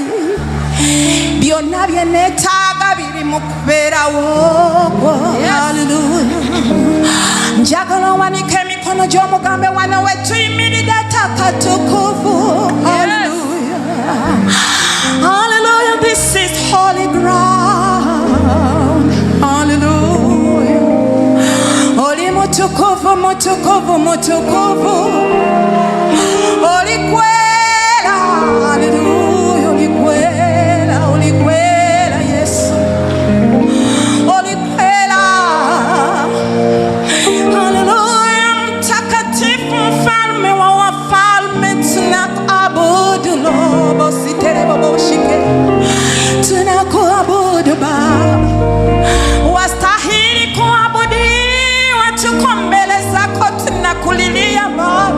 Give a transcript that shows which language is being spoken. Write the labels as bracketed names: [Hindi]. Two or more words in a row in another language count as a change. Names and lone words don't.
[Ganda] Byonna bye neetaaga biri mu kubeerawo kwo. Haleluya. Njagala owanike emikono gy'omugambe wano we tuyimiridde takatukuvu. Haleluya. Haleluya. [English] This is holy ground. [Ganda] Haleluya. Oli mutukuvu, mutukuvu, mutukuvu. Oli kwera. Haleluya. Oli kwera, oli kwera Yesu. Oli kwera. Haleluya. [Swahili] Mtakatifu, mfalme wa wafalme, tunakuabudu Lobo sitere bobo shike. Tunakuabudu Baba. Wastahili kuabudiwa, tuko mbele zako tunakulilia Baba.